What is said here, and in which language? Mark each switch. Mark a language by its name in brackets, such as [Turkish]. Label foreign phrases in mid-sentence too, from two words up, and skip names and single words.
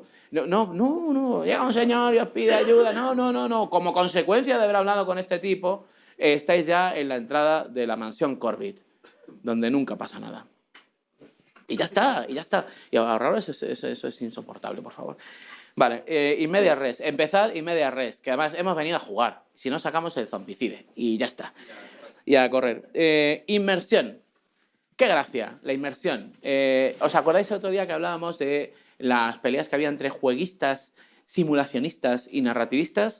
[Spanish] No. Llega un señor y os pide ayuda. No. Como consecuencia de haber hablado con este tipo, estáis ya en la entrada de la mansión Corbett, donde nunca pasa nada. Y ya está. Y ahorraros eso es insoportable, por favor. Vale, [Latin] in medias res. [Spanish] Empezad [Latin] in medias res, [Spanish] que además hemos venido a jugar. Si no, sacamos el zombicide. Y ya está. Y a correr. Inmersión. ¡Qué gracia! La inmersión. ¿Os acordáis el otro día que hablábamos de las peleas que había entre jueguistas, simulacionistas y narrativistas?